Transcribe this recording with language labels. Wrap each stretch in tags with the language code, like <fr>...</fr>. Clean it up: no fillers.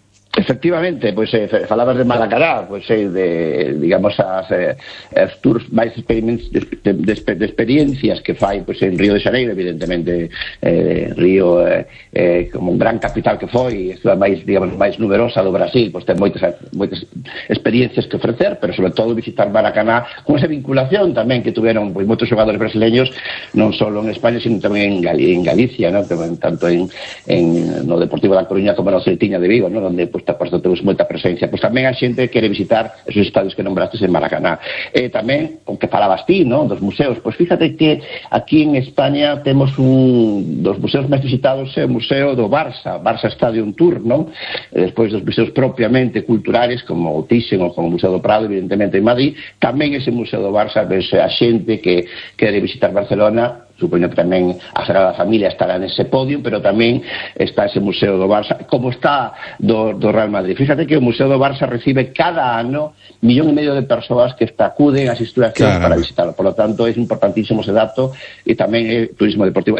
<gl>Efectivamente, pois pues, falabas de Maracaná, pois pues, de digamos as tours máis de experiencias que fai pues, en Río de Xaneiro, evidentemente Río como un gran capital que foi, estuda máis digamos máis numerosa do Brasil, pois pues, ten moitas experiencias que ofrecer, pero sobre todo visitar Maracaná con esa vinculación tamén que tuveron pues, moitos xogadores brasileños, non só en España, sino tamén en Galicia, ¿no? Tanto en no Deportivo da Coruña como no Celtiña de Vigo, ¿no?</gl> <es>Donde pues, por eso tenemos mucha presencia. Pues también hay gente que quiere visitar esos estadios que nombraste en Maracaná. También, aunque</es> <gl>falabas ti,</gl> <es>¿no? Dos museos. Pues fíjate que aquí en España tenemos dos museos más visitados, el Museo do Barça Stadium Tour, ¿no? Después dos museos propiamente culturales, como Thyssen o como el Museo do Prado, evidentemente en Madrid. También ese Museo do Barça, pues hay gente que quiere visitar Barcelona.</es> <gl>Supoño que tamén a Sagrada Familia estará nese podio, pero tamén está ese Museo do Barça, como está do Real Madrid. Fíjate que o Museo do Barça recibe cada ano 1,5 millóns de persoas que acuden a asistir a para visitarlo.</gl> <es>Por lo tanto,</es> <gl>é importantísimo ese dato e tamén é turismo deportivo.</gl>